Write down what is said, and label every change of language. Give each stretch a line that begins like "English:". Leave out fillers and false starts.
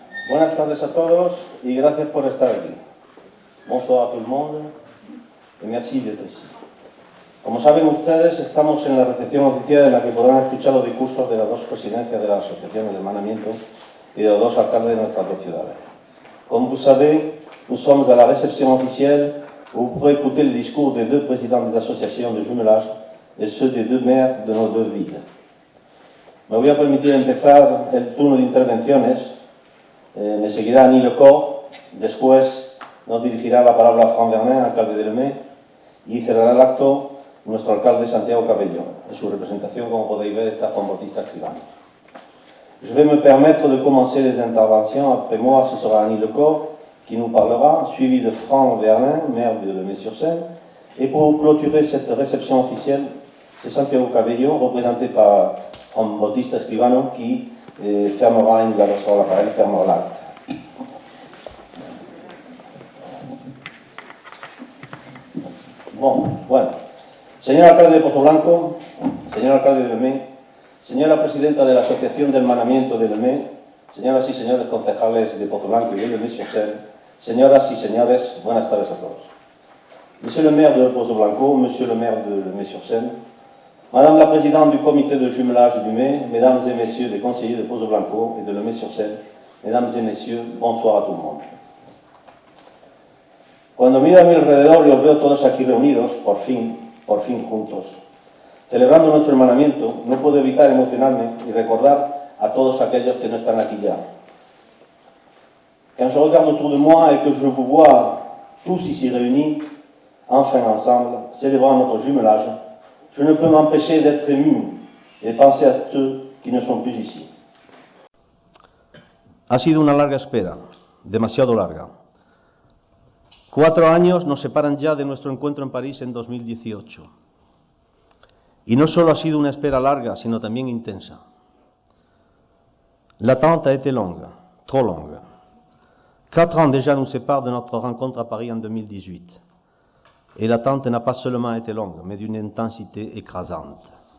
Spanish: Buenas tardes a todos y gracias por estar aquí.
French: Bonsoir a tout le monde y merci d'être ici.
Spanish: Como saben ustedes, estamos en la recepción oficial en la que podrán escuchar los discursos de las dos presidencias de las asociaciones de hermanamiento y de los dos alcaldes de nuestras dos ciudades.
French: Comme vous savez, nous sommes à la réception officielle où vous pourrez écouter le discours des deux présidents des associations de jumelage et ceux des deux maires de nos deux villes.
Spanish: Me voy a permitir empezar el turno de intervenciones. Me seguirá Annie Lecor, después nos dirigirá la palabra Franck Vernet, alcalde de Lemay, y cerrará el acto nuestro alcalde Santiago Cabello. En su representación, como podéis ver, está Juan Bautista Escribano.
French: Je vais me permettre de commencer les interventions. Après moi, ce sera Annie Lecor qui nous parlera, suivi de Franck Vernet, maire de Lemay-sur-Seine. Et pour clôturer cette réception officielle, c'est Santiago Cabello, représenté par Juan Bautista Escribano, qui fermera, il nous adressera la parole, fermera l'acte.
Spanish: Bueno. Señor alcalde de Pozo Blanco, señor alcalde de Lemay, señora presidenta de la Asociación de Hermanamiento de Lemay, señoras y señores concejales de Pozo Blanco y de Lemay-sur-Seine, señoras y señores, buenas tardes a todos.
French: Monsieur le maire de Pozo Blanco, monsieur le maire de Lemay-sur-Seine, Madame la présidente du comité de jumelage du May, mesdames et messieurs les conseillers de Pozo Blanco et de Lemay-sur-Seine, mesdames et messieurs, bonsoir a tout le monde.
Spanish: Cuando miro a mi alrededor y os veo todos aquí reunidos, por fin juntos, celebrando nuestro hermanamiento, no puedo evitar emocionarme y recordar a todos aquellos que no están aquí ya.
French: Quand je regarde autour de moi et que je vous vois tous ici réunis, enfin ensemble, célébrant notre jumelage, je ne peux m'empêcher d'être ému et de penser à ceux qui ne sont plus ici.
Spanish: Ha sido una larga espera, demasiado larga. 4 años nos separan ya de nuestro encuentro en París en 2018. Y no solo ha sido una espera larga, sino también intensa.
French: L'attente a été longue, trop longue. 4 ans déjà nous séparent de notre rencontre à Paris en 2018. Et l'attente n'a pas seulement été longue, mais d'une intensité écrasante.